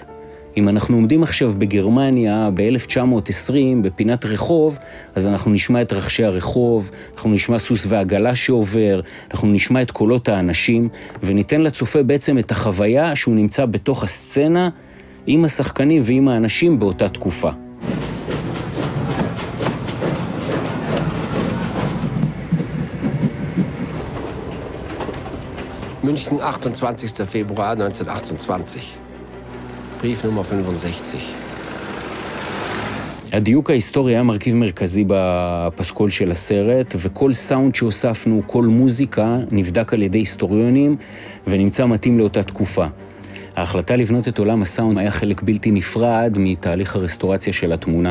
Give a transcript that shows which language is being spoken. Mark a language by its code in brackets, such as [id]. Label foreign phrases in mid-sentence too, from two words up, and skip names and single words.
[he] אם אנחנו עומדים עכשיו בגרמניה ב-1920 בפינת רחוב, אז אנחנו נשמע את רחשי הרחוב, אנחנו נשמע סוס ועגלה שעובר, אנחנו נשמע את קולות האנשים, וניתן לצופה בעצם את החוויה שהוא נמצא בתוך הסצנה עם השחקנים ועם האנשים באותה תקופה. [de] München, 28. Februar 1928. Brief Nummer 65. [he] הדיוק ההיסטורי היה מרכיב מרכזי בפסקול של הסרט, וכל סאונד שהוספנו, כל מוזיקה, נבדק על ידי היסטוריונים ונמצא מתאים לאותה תקופה. ההחלטה לבנות את עולם הסאונד היה חלק בלתי נפרד מתהליך הרסטורציה של התמונה.